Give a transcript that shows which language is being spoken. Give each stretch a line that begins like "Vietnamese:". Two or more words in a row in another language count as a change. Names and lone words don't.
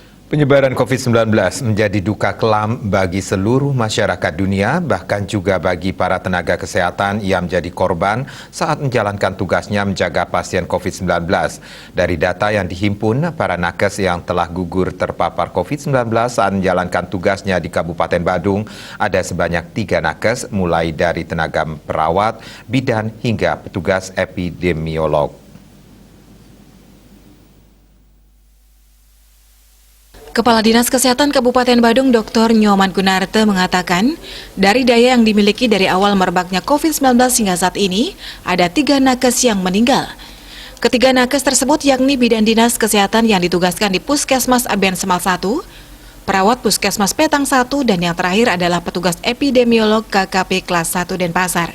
Indonesian: Penyebaran COVID-19 menjadi duka kelam bagi seluruh masyarakat dunia, bahkan juga bagi para tenaga kesehatan yang menjadi korban saat menjalankan tugasnya menjaga pasien COVID-19. Dari data yang dihimpun, para nakes yang telah gugur terpapar COVID-19 saat menjalankan tugasnya di Kabupaten Badung, ada sebanyak 3 nakes, mulai dari tenaga perawat, bidan, hingga petugas epidemiolog. Kepala Dinas Kesehatan Kabupaten Badung Dr. Nyoman Gunarte mengatakan, dari daya yang dimiliki dari awal merebaknya COVID-19 hingga saat ini, ada 3 nakes yang meninggal. Ketiga nakes tersebut yakni bidan Dinas Kesehatan yang ditugaskan di Puskesmas Aben Semal 1, perawat Puskesmas Petang 1, dan yang terakhir adalah petugas epidemiolog KKP kelas 1 Denpasar.